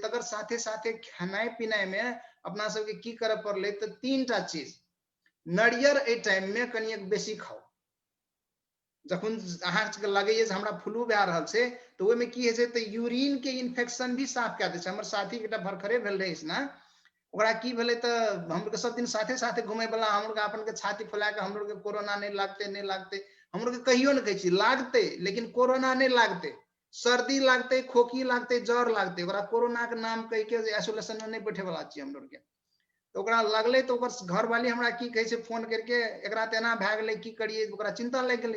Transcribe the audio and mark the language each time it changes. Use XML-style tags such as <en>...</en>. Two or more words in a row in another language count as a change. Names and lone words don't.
<mai>तकर साथे साथे खेनाइ पिनाइ में अपना सबके की करऽ पड़ले तऽ 3टा चीज। नारियर ए टाइम में कनिए बेसी खाओ। जखन अहाँ के लगैए जे हमरा फ्लू भए रहल छै तऽ ओहिमे की होइ छै तऽ यूरिन के इन्फेक्शन भी साफ कए दै छै। हमर साथी के एकटा भरखरे भेल रहै इसना, ओकरा की भेलै तऽ हम सब दिन साथे साथे घूमे वाला, हम लोग अपन के छाती फैला के हम लोग के कोरोना नहीं लागते नहीं लागते, हम लोग के कहियो नहीं कहै छी लागते, लेकिन कोरोना नहीं लागते। सर्दी लागते, खोखी लागते, जर लागते, ओकरा कोरोना के नाम कह के आइसोलेशन में नहीं बैठे वाला छियै हम लोग के। तो ओकरा लगले तो ओकर घरवाली हमरा की कहे छै फोन करके, एकरा तऽ एना भए गेलै की करिए, ओकरा चिंता लागि गेलै।</mai>